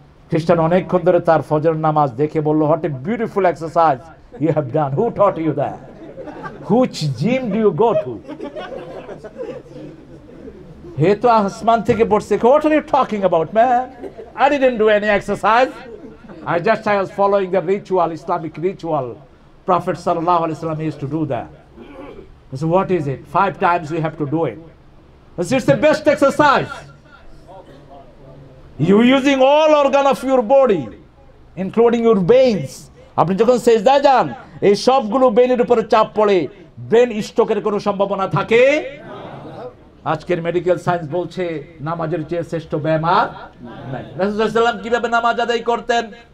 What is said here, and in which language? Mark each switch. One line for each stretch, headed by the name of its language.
Bangla: খ্রিস্টান অনেকক্ষণ ধরে তার ফজর নামাজ দেখে বলল,
English: What a beautiful exercise you have done, who taught you that, which gym do you go to?
Bangla: হে তো আসমান থেকে পড়ছে,
English: What are you talking about man, I didn't do any exercise, I was following the ritual, Islamic ritual. Prophet sallallahu alaihi wasallam used to do that. I said, what is it? 5 times we have to do it. I said, it's the best exercise. You're using all organ of your body, including your veins.
Bangla: আপনি যখন সেজদায় যান এই সবগুলো ব্রেনের উপরে চাপ পড়ে ব্রেন স্ট্রোকের কোনো সম্ভাবনা থাকে। আজকের মেডিকেল সায়েন্স বলছে নামাজের চেয়ে শ্রেষ্ঠ ব্যায়াম আর নাই। রাসূল সাল্লাল্লাহু আলাইহি ওয়াসাল্লাম কিভাবে নামাজ আদায় করতেন?